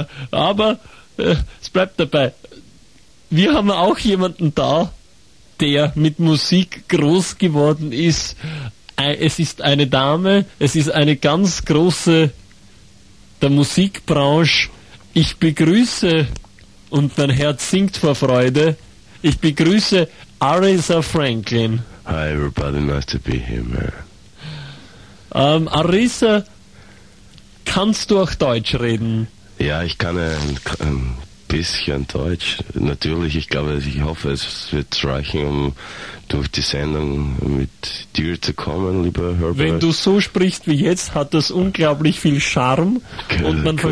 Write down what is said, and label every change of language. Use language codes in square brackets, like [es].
[de] Aber es bleibt dabei. Wir haben auch jemanden da, der mit Musik groß geworden ist. Es ist eine Dame, es ist eine ganz große der Musikbranche. Ich begrüße, und mein Herz singt vor Freude, ich begrüße Aretha Franklin. [en] Hi everybody, nice to be here, man. [de] Aretha, kannst du auch Deutsch reden? Ja, ich kann ein bisschen Deutsch. Natürlich, ich glaube, ich hoffe, es wird reichen, um durch die Sendung mit dir zu kommen, lieber Herbert. Wenn du so sprichst wie jetzt, hat das unglaublich viel Charme, okay, und man cool.